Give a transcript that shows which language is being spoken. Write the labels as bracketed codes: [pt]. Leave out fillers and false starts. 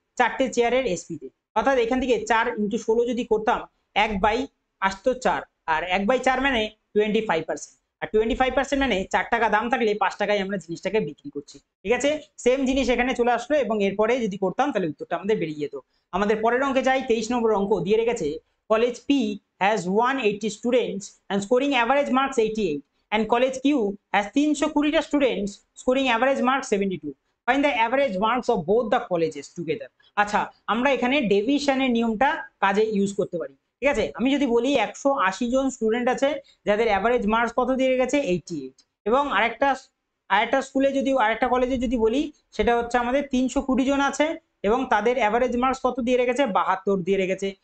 [bn] 4টে চেয়ারের এসপিতে, অর্থাৎ এখান থেকে 4 × 16 যদি করতাম 1 আসতো 4, আর 1/4 মানে 25%, আর 25% মানে 4 টাকা দাম থাকলে 5 টাকায় আমরা জিনিসটাকে বিক্রি করছি। ঠিক আছে, সেম জিনিস এখানে চলে আসলো এবং এরপরে যদি করতাম তাহলে উত্তরটা আমাদের বেরিয়ে যেত। আমাদের পরের অঙ্কে যাই। [en] 23 [bn] নম্বর অঙ্ক দিয়ে রেখেছে [en] College P has 180 students and scoring average marks 88, and college Q has 320টা students scoring average marks 72. Find the average marks of both the colleges together. [bn] আচ্ছা, আমরা এখানে ডেভিশনের নিয়মটা কাজে ইউজ করতে পারি। ঠিক আছে, আমি যদি বলি 180 জন স্টুডেন্ট আছে যাদের অ্যাভারেজ মার্কস কত দিয়ে রেখেছে? 88, এবং আরেকটা স্কুলে যদি আরেকটা কলেজে যদি বলি সেটা হচ্ছে আমাদের 320 জন আছে এবং তাদের অ্যাভারেজ মার্কস কত দিয়ে রেখেছে? 72 দিয়ে রেখেছে।